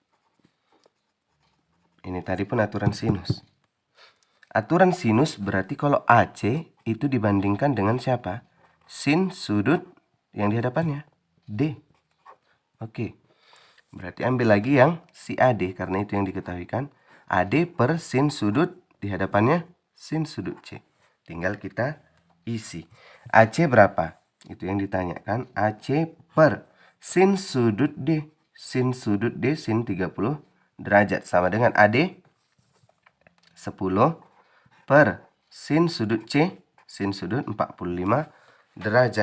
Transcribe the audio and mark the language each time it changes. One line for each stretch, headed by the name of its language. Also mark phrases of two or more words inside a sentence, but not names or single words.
Indonesian: Ini tadi pun aturan sinus. Aturan sinus berarti kalau AC itu dibandingkan dengan siapa? Sin sudut yang di hadapannya, D. Oke. Berarti ambil lagi yang si AD, karena itu yang diketahuikan. AD per sin sudut di hadapannya sin sudut C. Tinggal kita isi. AC berapa? Itu yang ditanyakan. AC per sin sudut D. Sin sudut D sin 30 derajat sama dengan AD 10 per sin sudut C, sin sudut 45 derajat.